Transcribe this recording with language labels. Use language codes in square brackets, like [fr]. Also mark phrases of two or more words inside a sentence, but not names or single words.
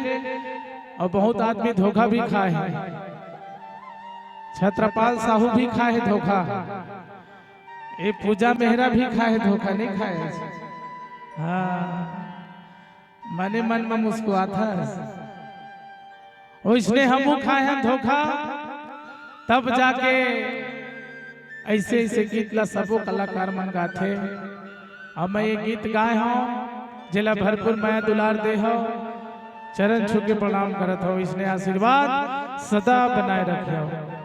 [hne] और बहुत आदमी धोखा भी खाए हैं, छत्रपाल साहू भी खाए है धोखा, ये पूजा मेहरा भी खाए है धोखा, नहीं खाए। हाँ मने मन में मुस्कुराता है, इसने हम खाए हैं धोखा, तब जाके ऐसे ऐसे गीत ला सबो कलाकार मन गाथे। अब मैं ये गीत गाए हूँ जिला भरपूर माया दुलार दे हो, चरण छू के प्रणाम करत हो, इसने आशीर्वाद सदा बनाए रखे हो।